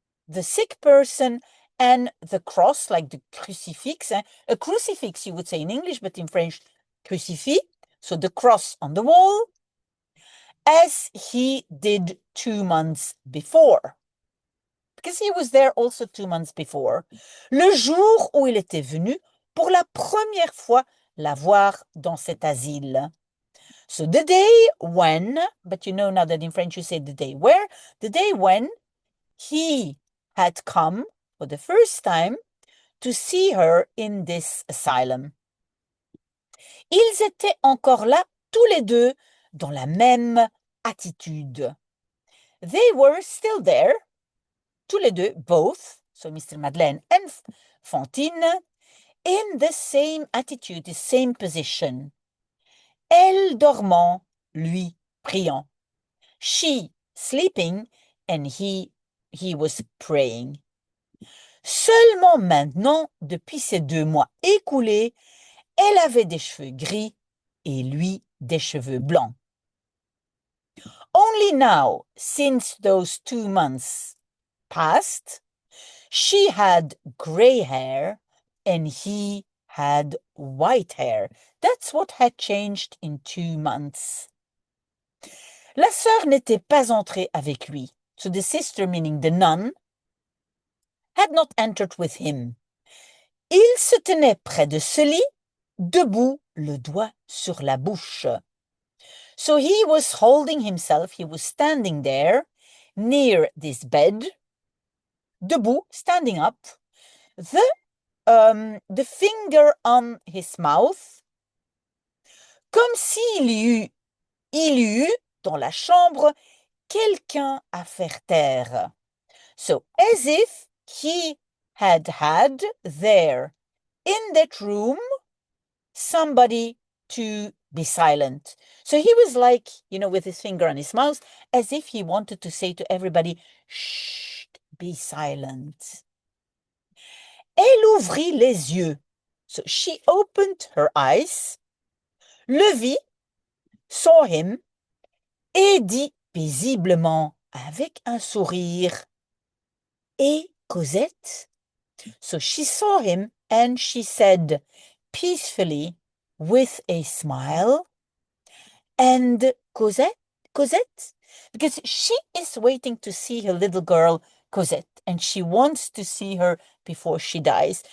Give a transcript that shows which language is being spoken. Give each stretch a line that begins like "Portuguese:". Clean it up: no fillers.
English: The sick person and the cross, like the crucifix. A crucifix, you would say in English, but in French, crucifix. So the cross on the wall, as he did 2 months before. Because he was there also 2 months before.
French: Le jour où il était venu pour la première fois la voir dans cet asile.
English: So the day when, but you know now that in French you say the day where, the day when he had come for the first time to see her in this asylum.
French: Ils étaient encore là, tous les deux, dans la même attitude.
English: They were still there,
French: tous les deux,
English: both, so Mr. Madeleine and Fantine, in the same attitude, the same position.
French: Elle dormant, lui priant.
English: She sleeping, and he was praying.
French: Seulement maintenant, depuis ces 2 mois écoulés, elle avait des cheveux gris et lui des cheveux blancs.
English: Only now, since those 2 months passed, she had gray hair and he had white hair. That's what had changed in 2 months.
French: La sœur n'était pas entrée avec lui.
English: So the sister, meaning the nun, had not entered with him.
French: Il se tenait près de ce lit, debout, le doigt sur la bouche.
English: So he was holding himself, he was standing there, near this bed,
French: debout,
English: standing up, the finger on his mouth,
French: comme s'il y eut dans la chambre quelqu'un à faire taire.
English: So as if he had there in that room somebody to be silent. So he was like, with his finger on his mouth, as if he wanted to say to everybody, shh, be silent.
French: Elle ouvrit les yeux.
English: So she opened her eyes,
French: le vit,
English: saw him,
French: et dit paisiblement, avec un sourire, et Cosette?
English: So she saw him and she said peacefully, with a smile, and Cosette? Because she is waiting to see her little girl, Cosette, and she wants to see her before she dies.